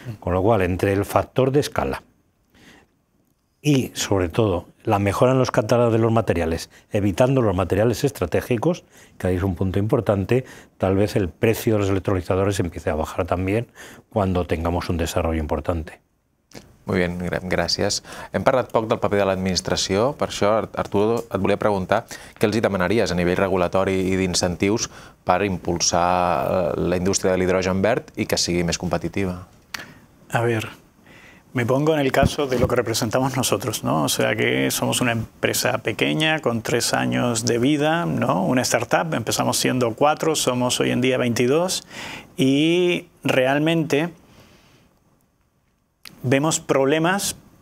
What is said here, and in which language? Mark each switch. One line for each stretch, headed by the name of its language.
Spanish: Con lo cual, entre el factor de escala y, sobre todo, la mejora en los catálogos de los materiales, evitando los materiales estratégicos, que ahí es un punto importante, tal vez el precio de los electrolizadores empiece a bajar también cuando tengamos un desarrollo importante.
Catalan: Molt bé, gràcies. Hem parlat poc del paper de l'administració, per això, Arturo, et volia preguntar què els hi demanaries a nivell regulatori i d'incentius per impulsar la indústria de l'hidrogen verd i que sigui més competitiva?
Spanish: A ver, me pongo en el caso de lo que representamos nosotros, ¿no? O sea que somos una empresa pequeña con 3 años de vida, ¿no? Una startup, empezamos siendo 4, somos hoy en día 22 y realmente vemos problemas